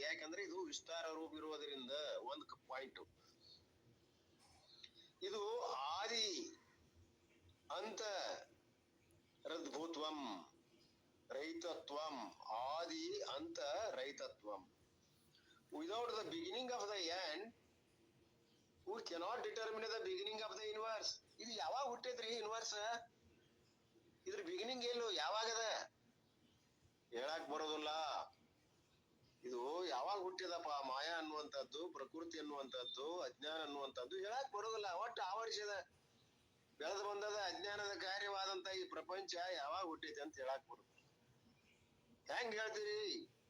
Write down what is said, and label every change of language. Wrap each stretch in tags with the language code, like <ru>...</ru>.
<kn>ಯಾಕಂದ್ರೆ ಇದು ವಿಸ್ತಾರ ರೂಪ ಇರುವುದರಿಂದ. ಒಂದು ಪಾಯಿಂಟ್ ಇದು ಆದಿ ಅಂತ ರದ್ಭೂತ್ವಂ ರೈತತ್ವಂ, ಆದಿ ಅಂತ ರೈತತ್ವಂ.</kn> <en>Without the beginning of the end we cannot determine the beginning of the universe.</en> <kn>ಇದು ಯಾವಾಗ ಹುಟ್ಟೈತ್ರಿ ಯೂನಿವರ್ಸ್? ಇದ್ರ ಬಿಗಿನಿಂಗ್ ಏನು, ಯಾವಾಗದ ಹೇಳಕ್ ಬರೋದಿಲ್ಲ. ಇದು ಯಾವಾಗ ಹುಟ್ಟಿದಪ್ಪ ಮಾಯಾ ಅನ್ನುವಂಥದ್ದು, ಪ್ರಕೃತಿ ಅನ್ನುವಂಥದ್ದು, ಅಜ್ಞಾನ ಅನ್ನುವಂಥದ್ದು ಹೇಳಕ್ ಬರೋದಿಲ್ಲ. ಒಟ್ಟು ಆವರಿಸಿದ ಬೆಳೆದು ಬಂದದ ಅಜ್ಞಾನದ ಕಾರ್ಯವಾದಂತ ಈ ಪ್ರಪಂಚ ಯಾವಾಗ ಹುಟ್ಟೈತಿ ಅಂತ ಹೇಳಕ್ ಬರೋದು. ಹೆಂಗ್ ಹೇಳ್ತೀರಿ?</kn>